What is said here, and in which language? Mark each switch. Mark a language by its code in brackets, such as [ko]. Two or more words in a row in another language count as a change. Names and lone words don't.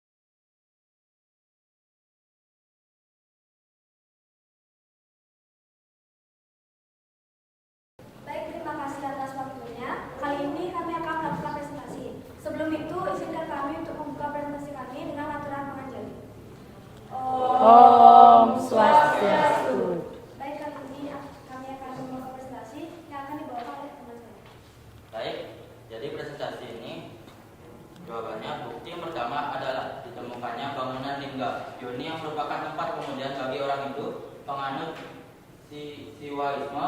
[id] Baik, terima kasih atas waktunya. Kali ini kami akan melakukan presentasi. Sebelum itu, izinkan kami untuk membuka presentasi kami dengan aturan penganjali. Om Swastiastu. Baik, kali ini kami akan membuka presentasi yang akan dibawakan oleh teman saya. Baik, jadi presentasi ini jawabannya bukti yang pertama adalah ditemukannya bangunan lingga Yoni yang merupakan tempat kemudian bagi orang Hindu penganut Siwaisme.